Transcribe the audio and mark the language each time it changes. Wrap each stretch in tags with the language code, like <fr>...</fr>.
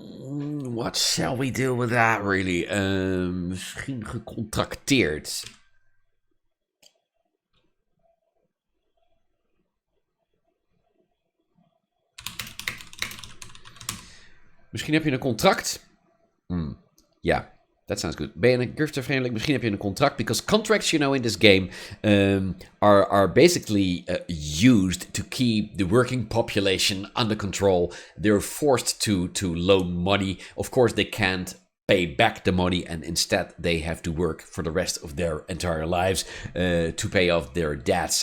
<en>What shall we do with that, really?</en> <nl>Misschien gecontracteerd. Misschien heb je een contract.</nl> <en>Yeah, that sounds good.</en> <nl>Ben je een giftenvreemdeling? Misschien heb je een contract.</nl> <en>Because contracts, in this game are basically used to keep the working population under control. They're forced to loan money. Of course, they can't pay back the money, and instead they have to work for the rest of their entire lives to pay off their debts.</en>